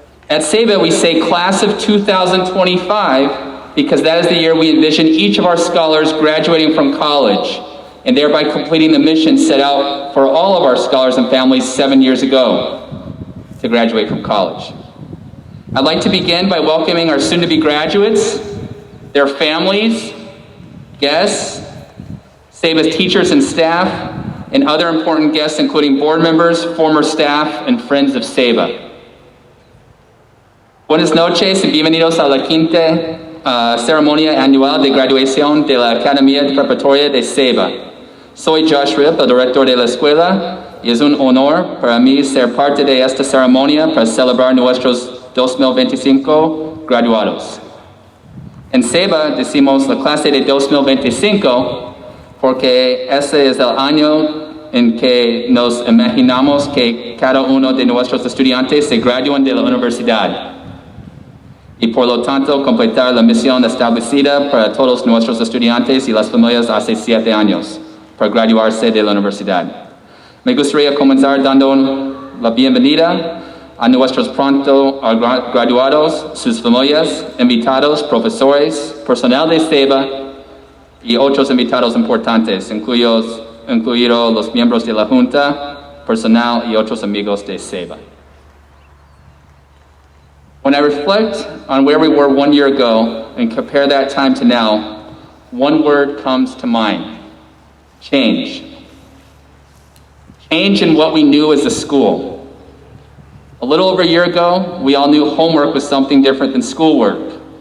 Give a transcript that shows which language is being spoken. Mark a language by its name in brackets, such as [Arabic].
[English] At Ceiba, we say Class of 2025 because that is the year we envision each of our scholars graduating from college and thereby completing the mission set out for all of our scholars and families 7 years ago to graduate from college. I'd like to begin by welcoming our soon-to-be graduates, their families, guests, Ceiba's teachers and staff, and other important guests including board members, former staff, and friends of Ceiba. [Spanish] Buenas noches y bienvenidos a la quinta ceremonia anual de graduación de la Academia Preparatoria de Ceiba. Soy Josh Ripp, el director de la escuela, y es un honor para mí ser parte de esta ceremonia para celebrar nuestros 2025 graduados. En Ceiba decimos la clase de 2025 porque ese es el año en que nos imaginamos que cada uno de nuestros estudiantes se gradúen de la universidad y por lo tanto completar la misión establecida para todos nuestros estudiantes y las familias hace 7 años. Para graduarse de la universidad. Me gustaría comenzar dando la bienvenida a nuestros pronto graduados, sus familias, invitados, profesores, personal de Ceiba y otros invitados importantes, incluidos los miembros de la Junta, personal y otros amigos de Ceiba. [English] When I reflect on where we were 1 year ago and compare that time to now, one word comes to mind. Change. Change in what we knew as a school. A little over a year ago, we all knew homework was something different than schoolwork.